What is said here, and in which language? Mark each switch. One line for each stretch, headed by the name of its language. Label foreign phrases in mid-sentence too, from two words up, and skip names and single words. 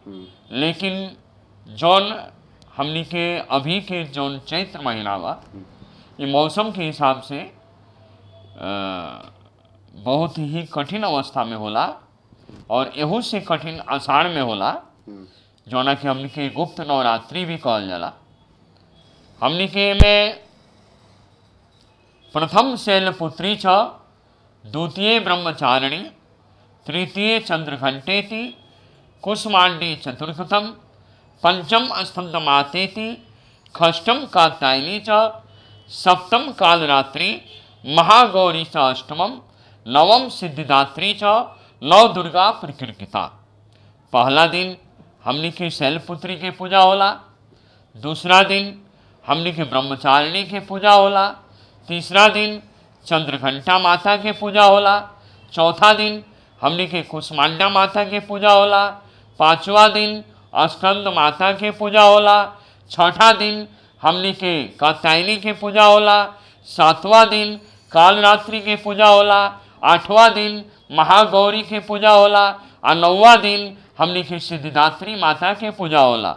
Bhojpuri: लेकिन जौन हमनी के अभी के जौन चैत्र महीना बा, ये मौसम के हिसाब से बहुत ही कठिन अवस्था में होला और एहू से कठिन आषाढ़ में होला, जौना कि हमनी के गुप्त नवरात्रि भी कहल जाला। हमनी के में
Sanskrit: प्रथम शैलपुत्री छ, द्वितीय ब्रह्मचारिणी, तृतीय चंद्रघंटेति, कुसमांडी चतुर्थम, पंचम स्कंदमातेति, षष्ठम कात्यायनी च, सप्तम कालरात्रि, महागौरी च अष्टमम, नवम सिद्धिदात्री च, नव दुर्गा प्रकृतिता।
Bhojpuri: पहला दिन हमनी के शैलपुत्री के पूजा होला, दूसरा दिन हमनी के ब्रह्मचारिणी के पूजा होला, तीसरा दिन चंद्रघंटा माता के पूजा होला, चौथा दिन हमनी के कुसमांडा माता के पूजा होला, पांचवा दिन स्कंद माता के पूजा होला, छठा दिन हमनी के कात्यायनी के पूजा होला, सातवां दिन कालरात्रि के पूजा होला, आठवां दिन महागौरी के पूजा होला और नौवां दिन हमनी के सिद्धिदात्री माता के पूजा होला।